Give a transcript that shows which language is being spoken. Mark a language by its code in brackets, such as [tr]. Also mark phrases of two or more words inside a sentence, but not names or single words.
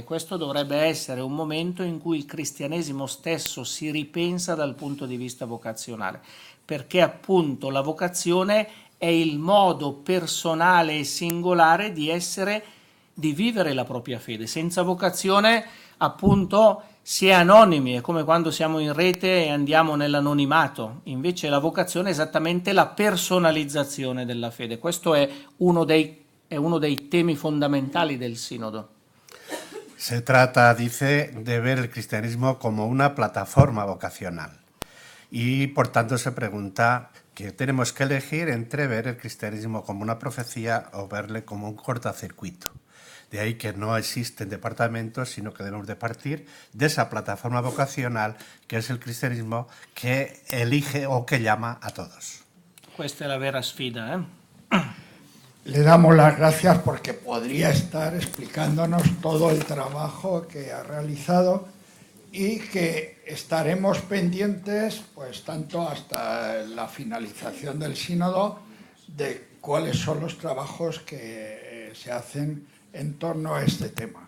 [it] Questo dovrebbe essere un momento in cui il cristianesimo stesso si ripensa dal punto di vista vocazionale, perché appunto la vocazione è il modo personale e singolare di vivere la propria fede. Senza vocazione appunto si è anonimi, è come quando siamo in rete e andiamo nell'anonimato. Invece la vocazione è esattamente la personalizzazione della fede. Questo è uno dei temi fondamentali del Sinodo. [es] Se trata, dice, de ver el cristianismo como una plataforma vocacional. Y por tanto se pregunta que tenemos que elegir entre ver el cristianismo como una profecía o verle como un cortocircuito. De ahí que no existen departamentos, sino que debemos de partir de esa plataforma vocacional que es el cristianismo que elige o que llama a todos. [it] Questa è la vera sfida. [es] Le damos las gracias porque podría estar explicándonos todo el trabajo que ha realizado y que estaremos pendientes, pues tanto hasta la finalización del sínodo, de cuáles son los trabajos que se hacen en torno a este tema.